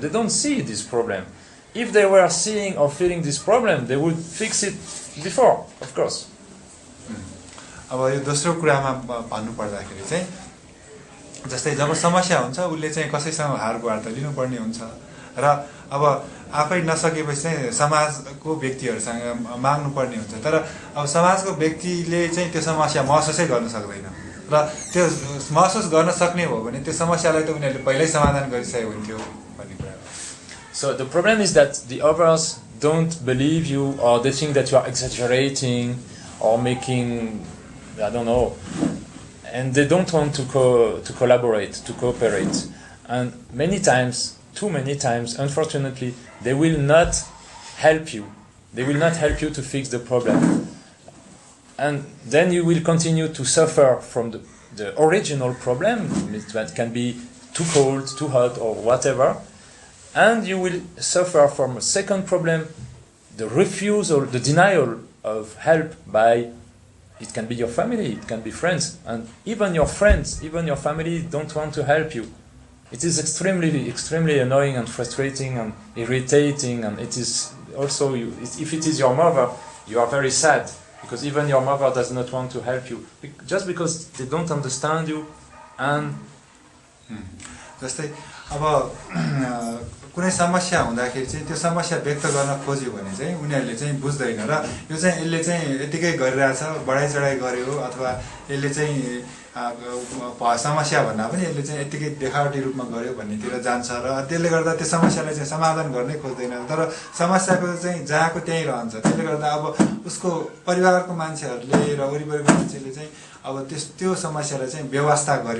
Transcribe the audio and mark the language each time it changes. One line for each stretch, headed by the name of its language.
English: They don't see this problem. If they were seeing or feeling this problem, they would fix it before, of course.
Nepali: अब यो दोस्रो कुरामा भन्नु पर्दाखेरि चाहिँ जस्तै जब समस्या हुन्छ उले चाहिँ कसैसँग हार गुहार त लिनुपर्ने हुन्छ र अब आफै नसकेपछि चाहिँ समाजको व्यक्तिहरुसँग माग्नुपर्ने हुन्छ तर अब समाजको व्यक्तिले चाहिँ त्यो समस्या महसुसै गर्न सक्दैन र त्यो महसुस गर्न सक्ने हो भने त्यो समस्यालाई त उनीहरुले पहिल्यै समाधान गरिसकेको हुन्थ्यो भन्ने कुरा हो
English: So the problem is that the others don't believe you, or they think that you are exaggerating or making, I don't know, and they don't want to collaborate, to cooperate. And many times, too many times, unfortunately, they will not help you. They will not help you to fix the problem. And then you will continue to suffer from the original problem, that can be too cold, too hot, or whatever. And you will suffer from a second problem, the refusal, the denial of help by, it can be your family, it can be friends, and even your friends, even your family don't want to help you. It is extremely annoying and frustrating and irritating, and it is also, if it is your mother, you are very sad, because even your mother does not want to help you, just because they don't understand you, and...
Nepali: जस्तै अब कुनै समस्या हुँदाखेरि चाहिँ त्यो समस्या व्यक्त गर्न खोज्यो भने चाहिँ उनीहरूले चाहिँ बुझ्दैन र यो चाहिँ यसले चाहिँ यतिकै गरिरहेछ बढाइ चढाइ गर्यो अथवा यसले चाहिँ समस्या भन्दा पनि यसले चाहिँ यतिकै देखावटी रूपमा गर्यो भन्नेतिर जान्छ र त्यसले गर्दा त्यो समस्यालाई चाहिँ समाधान गर्नै खोज्दैन तर समस्याको चाहिँ जहाँको त्यहीँ रहन्छ त्यसले गर्दा अब उसको परिवारको मान्छेहरूले र वरिपरिको मान्छेले चाहिँ अब त्यो समस्यालाई चाहिँ व्यवस्था